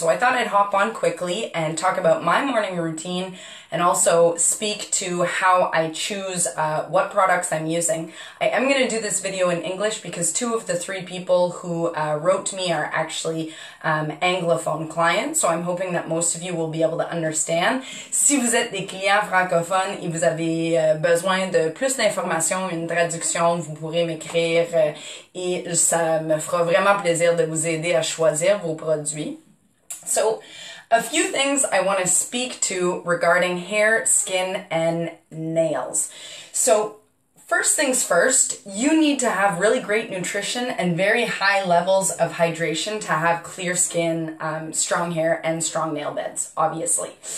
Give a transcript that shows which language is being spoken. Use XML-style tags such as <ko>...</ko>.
<en>So I thought I'd hop on quickly and talk about my morning routine and also speak to how I choose what products I'm using. I am going to do this video in English because 2 of the 3 people who wrote to me are actually anglophone clients, so I'm hoping that most of you will be able to understand.</en> <fr>Si vous êtes des clients francophones et vous avez besoin de plus d'informations, une traduction, vous pourrez m'écrire et ça me fera vraiment plaisir de vous aider à choisir vos produits.</fr> <en>So, a few things I want to speak to regarding hair, skin, and nails. So, first things first, you need to have really great nutrition and very high levels of hydration to have clear skin, strong hair, and strong nail beds, obviously.</en>